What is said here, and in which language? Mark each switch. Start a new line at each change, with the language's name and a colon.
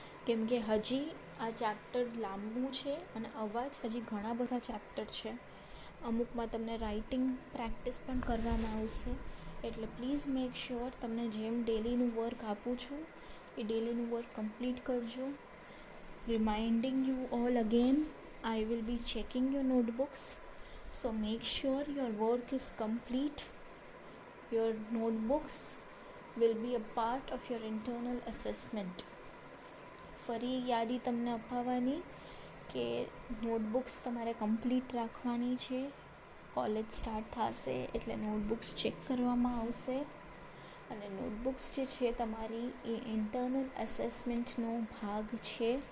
Gujarati: કેમ કે હજી આ ચેપ્ટર લાંબુ છે અને અવાજ હજી ઘણા બધા ચેપ્ટર છે. અમુકમાં તમને રાઇટિંગ પ્રેક્ટિસ પણ કરવામાં આવશે. એટલે પ્લીઝ મેક શ્યોર તમને જેમ ડેલીનું વર્ક આપું છું એ ડેલીનું વર્ક કમ્પ્લીટ કરજો.
English: Reminding you all again, I will be checking your notebooks, so make sure your work is complete. Your notebooks will be a part of your internal assessment.
Gujarati: ફરી યાદી તમને અપાવવાની કે notebooks તમારે કમ્પ્લીટ રાખવાની છે. કોલેજ સ્ટાર્ટ થશે એટલે નોટબુક્સ ચેક કરવામાં આવશે, અને નોટબુક્સ જે છે તમારી એ ઇન્ટરનલ એસેસમેન્ટનો ભાગ છે.